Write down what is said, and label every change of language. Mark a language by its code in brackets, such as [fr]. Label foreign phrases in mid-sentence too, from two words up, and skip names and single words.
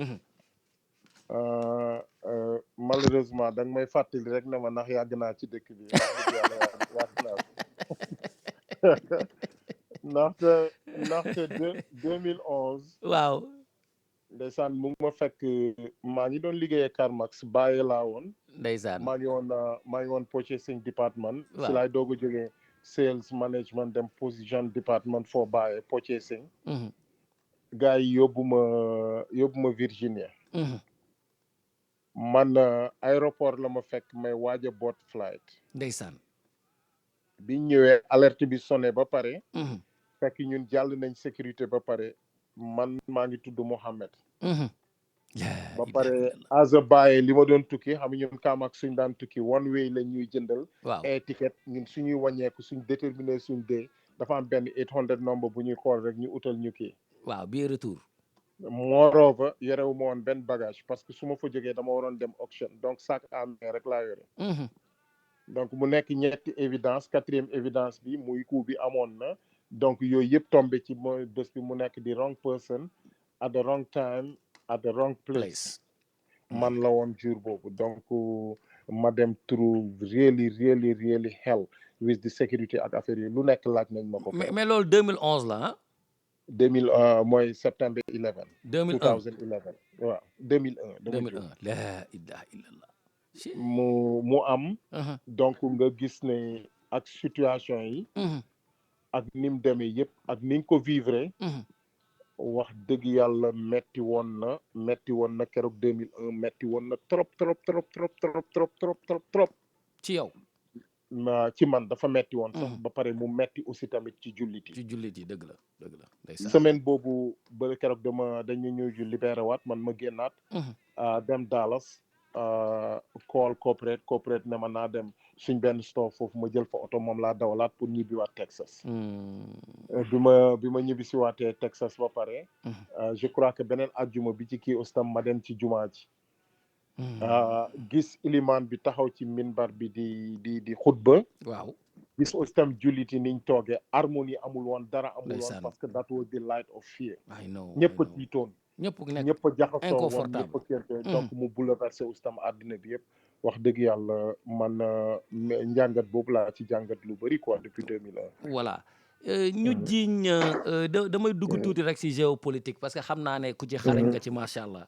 [wo] malheureusement da nga may fàttali rek ne ma ndax yàgg naa ci dëkk bi wax dëgg yàlla yàgg naa ndaxte 2011. waaw. ndeysaan mu ngi ma fekk maa ngi doon liggéeyee Carmax bàyyi laa woon. ndeysaan maa ngi woon [en] purchasing department. [wo] waaw si laay doog a jógee [en] sales management [wo] dem position department foo bàyyee purchasing. gars yi yóbbu ma Virginia. man aéroport la ma fekk may waaj a [en] boot flight. [wo] ndeysaan. bi ñëwee alerte bi sonné ba pare. fekk ñun jàll nañ sécurité ba pare man maa ngi tudd Mohamed. ba pare as a bàyyee li ma doon tukki xam ñun Carmax suñ daan tukki [en] one way [wo] la ñuy jëndal. waaw ay ticket ñun suñuy wàññeeku suñ déterminer suñ dee dafa am benn 800 number bu ñuy xool rek ñu utal ñu kii. waaw bi retour. moreover yorewu ma woon benn bagage parce que su ma fa jógee dama waroon dem auction donc [fr] sac à main [wo] rek laa yore. donc mu nekk ñetti évidence [fr] quatrième évidence [wo] bi muy coup bi amoon na donc yooyu yëpp tombé ci mooy bés bi mu nekk di [en] wrong person at the wrong time at the wrong place. [wo] man la woon jour boobu donc ma dem [en] through really hell with the security [wo] ak affaire yi lu nekk laaj nañ ma ko. mais loolu 2011 la ah. 2000 mooy September 11. 2001 waaw 2001. 2001 la [ar] ilaha illallah. [wo] mu am. donc nga gis ne ak situation yi. ak ni mu demee yëpp ak ni nga ko vivre. wax dëgg yàlla metti woon na keroog 2001 metti woon na trop. ci yow. ci man dafa metti woon sax ba pare mu metti aussi tamit ci jullit yi. dëgg la. semaine boobu ba keroog dañu ñëw libéré waat man ma génnaat. dem Dallas. call corporate ne ma naa dem suñ benn store foofu ma jël fa oto moom laa dawalaat pour ñibbiwaat Texas. bi ma ñibbisi waatee Texas ba pare. [fr] je crois que [wo] beneen ajjuma bi ci kii ustam ma dem ci jumaa ji. gis ilimaan bi taxaw ci minbar bi di xutba. waaw gis ustam jullit yi niñ toogee harmonie amul woon dara amul woon parce que [en] that was the light of fear. [wo] ñëpp a tiitoon. ñëpp a jaxasoo woon ñëpp a kerte donc mu bouleversé ustam àddina bi yëpp wax dëgg yàlla man njàngat boobu laa ci jàngat lu bëri [fr] quoi depuis [wo] 2001. voilà ñu jiiñ damay dugg tuuti rek ci géopolitique parce que xam naa ne ku ci xarañ nga ci [ar] macha allah.